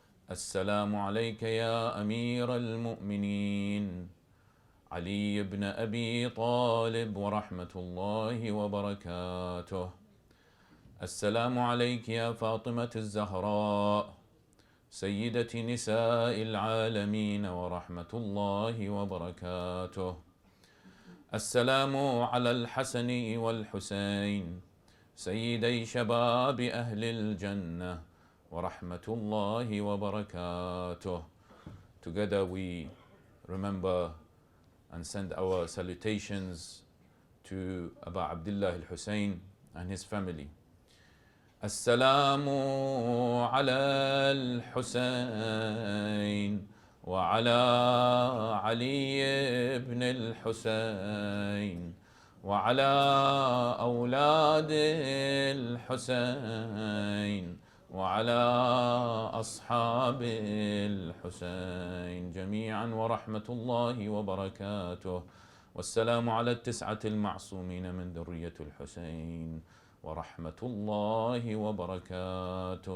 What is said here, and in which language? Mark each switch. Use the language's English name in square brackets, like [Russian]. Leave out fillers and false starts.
[Arabic] السلام عليك يا أمير المؤمنين علي بن أبي طالب ورحمة الله وبركاته، السلام عليك يا فاطمة الزهراء سيدة نساء العالمين ورحمة الله وبركاته، السلام على الحسن والحسين سيدي شباب أهل الجنة ورحمة الله وبركاته. [English] Together we remember and send our salutations to Abu Abdullah Al-Hussain and his family. [Arabic] السلام على الحسين وعلى علي بن الحسين وعلى أولاد الحسين وعلى أصحاب الحسين جميعا ورحمة الله وبركاته، والسلام على التسعة المعصومين من ذرية الحسين ورحمة الله وبركاته.